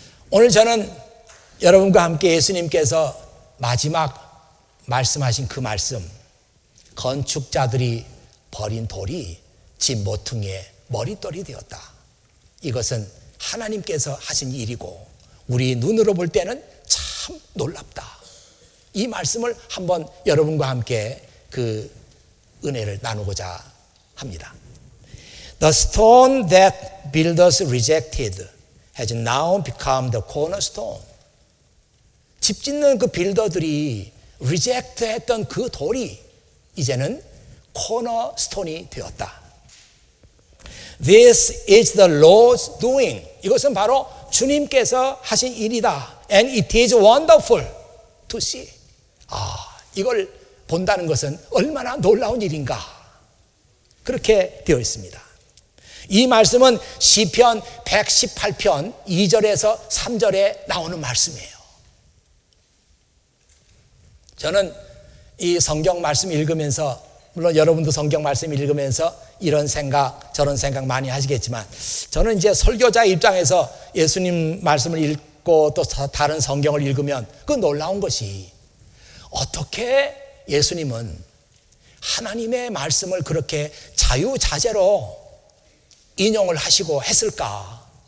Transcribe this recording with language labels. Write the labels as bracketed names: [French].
[Korean] 오늘 저는 여러분과 함께 예수님께서 마지막 말씀하신 그 말씀, 건축자들이 버린 돌이 집 모퉁이의 머릿돌이 되었다. 이것은 하나님께서 하신 일이고 우리 눈으로 볼 때는 참 놀랍다. 이 말씀을 한번 여러분과 함께 그 은혜를 나누고자 합니다. [English] The stone that builders rejected has now become the cornerstone. [Korean] 집 짓는 그 빌더들이 리젝트 했던 그 돌이 이제는 코너스톤이 되었다. [English] This is the Lord's doing. [Korean] 이것은 바로 주님께서 하신 일이다. [English] And it is wonderful to see. [Korean] 이걸 본다는 것은 얼마나 놀라운 일인가. 그렇게 되어 있습니다. 이 말씀은 시편 118편 2절에서 3절에 나오는 말씀이에요. 저는 이 성경 말씀 읽으면서, 물론 여러분도 성경 말씀 읽으면서 이런 생각 저런 생각 많이 하시겠지만, 저는 이제 설교자 입장에서 예수님 말씀을 읽고 또 다른 성경을 읽으면 그 놀라운 것이 어떻게 예수님은 하나님의 말씀을 그렇게 자유자재로 인용을 하시고 했을까.